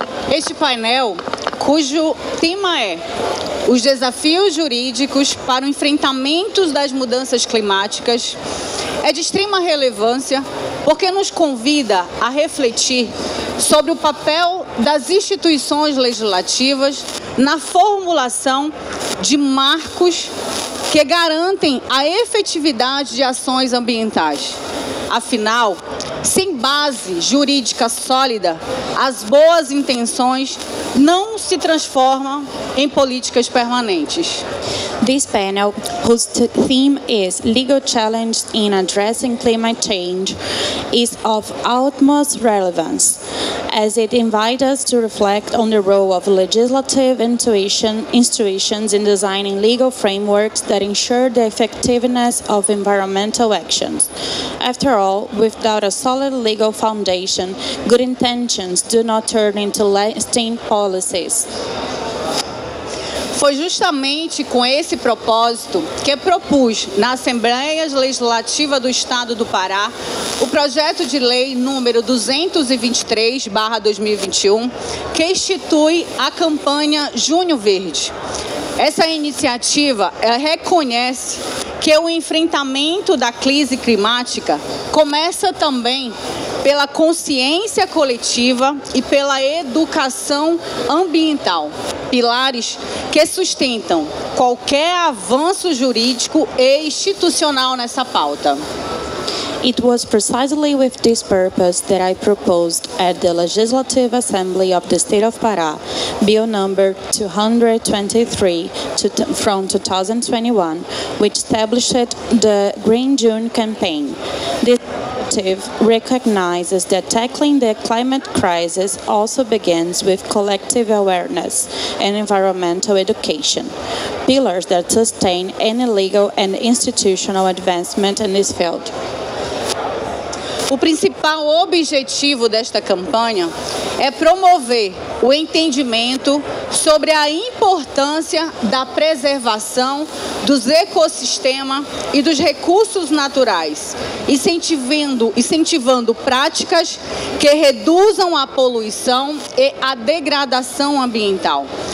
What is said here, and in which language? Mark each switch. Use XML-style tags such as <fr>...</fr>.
<pt>Este painel, cujo tema é os desafios jurídicos para o enfrentamento das mudanças climáticas, é de extrema relevância porque nos convida a refletir sobre o papel das instituições legislativas na formulação de marcos que garantem a efetividade de ações ambientais. Afinal, sem base jurídica sólida, as boas intenções não se transformam em políticas permanentes.</pt> <en>This panel, whose theme is Legal Challenge in Addressing Climate Change, is of utmost relevance, as it invites us to reflect on the role of legislative institutions in designing legal frameworks that ensure the effectiveness of environmental actions. After all, without a solid legal foundation, good intentions do not turn into lasting policies.</en> <pt>Foi justamente com esse propósito que propus na Assembleia Legislativa do Estado do Pará o projeto de lei número 223/2021, que institui a campanha Junho Verde. Essa iniciativa reconhece que o enfrentamento da crise climática começa também pela consciência coletiva e pela educação ambiental, pilares que sustentam qualquer avanço jurídico e institucional nessa pauta.</pt> <en>It was precisely with this purpose that I proposed at the Legislative Assembly of the State of Pará, Bill number 223 from 2021, which established the Green June campaign. This initiative recognizes that tackling the climate crisis also begins with collective awareness and environmental education, pillars that sustain any legal and institutional advancement in this field.</en> <pt>O principal objetivo desta campanha é promover o entendimento sobre a importância da preservação dos ecossistemas e dos recursos naturais, incentivando práticas que reduzam a poluição e a degradação ambiental.</pt>